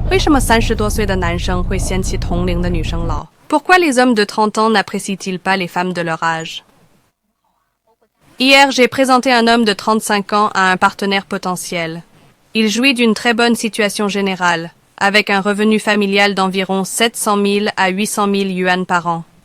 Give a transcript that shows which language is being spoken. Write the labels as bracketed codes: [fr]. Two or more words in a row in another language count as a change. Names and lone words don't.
[zh] 为什么30多岁的男生会嫌弃同龄的女生老 [fr] Pourquoi les hommes de 30 ans n'apprécient-ils pas les femmes de leur âge? Hier, j'ai présenté un homme de 35 ans à un partenaire potentiel. Il jouit d'une très bonne situation générale, avec un revenu familial d'environ 700 000 à 800 000 yuan par an.